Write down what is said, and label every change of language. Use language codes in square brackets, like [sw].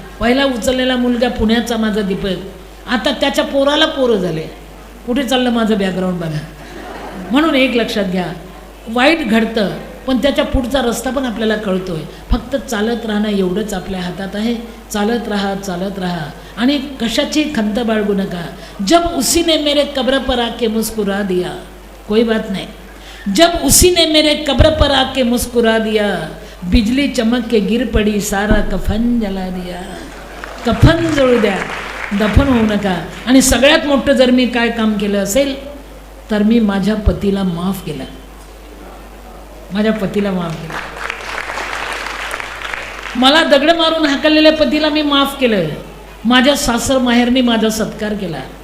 [mr] पहिला उचललेला मुलगा पुण्याचा माझा दीपक, आता त्याच्या पोराला पोरं झाले. कुठे चाललं माझं बॅकग्राऊंड बघा. म्हणून एक लक्षात घ्या, वाईट घडतं पण त्याच्या पुढचा रस्ता पण आपल्याला कळतोय. फक्त चालत राहणं एवढंच आपल्या हातात आहे. चालत राहा आणि कशाची खंत बाळगू नका. [hi] जब उसी ने मेरे कब्र पर आके मुस्कुरा दिया, कोई बात नहीं. जब उसी ने मेरे कब्र पर आके मुस्कुरा दिया, बिजली चमक के गिर पड़ी, सारा कफन जला दिया. [mr] कफन जळू द्या, दफन होऊ नका. आणि सगळ्यात मोठं जर मी काय काम केलं असेल तर मी माझ्या पतीला माफ केलं. माझ्या पतीला माफ केलं. मला दगड मारून हाकललेल्या पतीला मी माफ केलं. माझ्या सासर माहेरने माझा सत्कार केला.